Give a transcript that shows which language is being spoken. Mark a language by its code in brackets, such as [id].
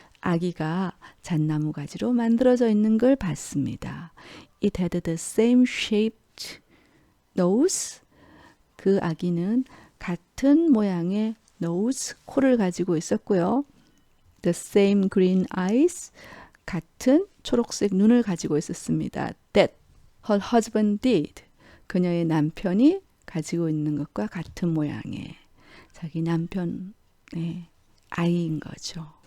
[ko] 아기가 잣나무 가지로 만들어져 있는 걸 봤습니다. [en] It had the same shaped nose. [ko] 그 아기는 같은 모양의 nose, 코를 가지고 있었고요. [en] The same green eyes. [ko] 같은 초록색 눈을 가지고 있었습니다. [en] That her husband did. [ko] 그녀의 남편이 가지고 있는 것과 같은 모양의 자기 남편의 아이인 거죠.